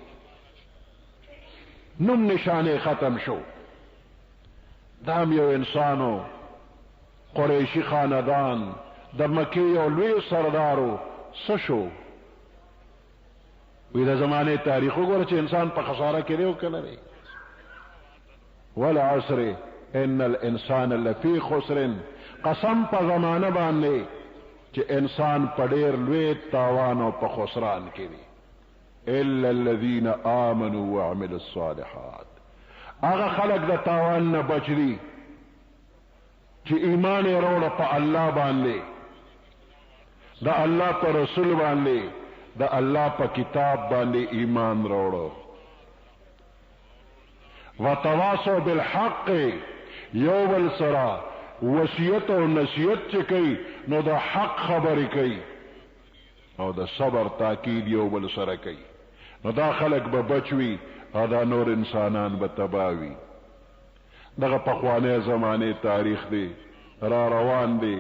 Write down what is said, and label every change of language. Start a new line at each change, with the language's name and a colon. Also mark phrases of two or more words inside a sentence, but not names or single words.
Pashto: نوم نشانې ختم شو. دا هم یو انسانو، قریشي خاندان، د مکې یو لوی سردارو. څه شو؟ وی د زمانې تاریخ وګوره چې انسان په خساره کې دی او که نه دی.
Arabic: والعصر ان الانسان لفی خسر،
Pashto: قسم په زمانه باندې چې انسان په ډېر لوی تاوان او په خسران کې دی.
Arabic: الا الذين آمنوا وعملوا الصالحات،
Pashto: هغه خلق د تاوان نه بچ دي چې ایمان یې راوړه په الله باندې، د الله په رسول باندې، د الله په کتاب باندې ایمان راوړو.
Arabic: وتواصوا بالحق،
Pashto: یو بل سره وصیت او نصیحت چې کوي نو د حق خبرې کوي او د صبر تاکید یو بل سره کوي، نو دا خلق به بچوي او دا نور انسانان به تباوي. دغه پخوانی زمانه تاریخ دی، را روان دی.